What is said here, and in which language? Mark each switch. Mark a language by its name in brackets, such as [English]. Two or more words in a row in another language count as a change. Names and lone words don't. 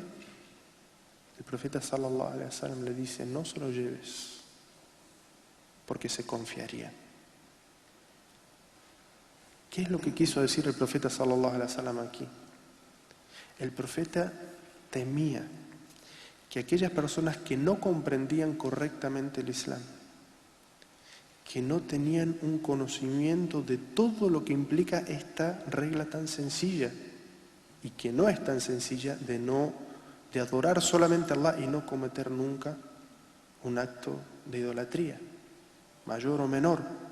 [Spanish] El profeta [Arabic] صلى الله عليه وسلم [Spanish] le dice: no se lo lleves, porque se confiaría. ¿Qué es lo que quiso decir el profeta [Arabic] صلى الله عليه وسلم [Spanish] aquí? El profeta temía que aquellas personas que no comprendían correctamente el Islam, que no tenían un conocimiento de todo lo que implica esta regla tan sencilla, y que no es tan sencilla, de adorar solamente a Allah y no cometer nunca un acto de idolatría, mayor o menor,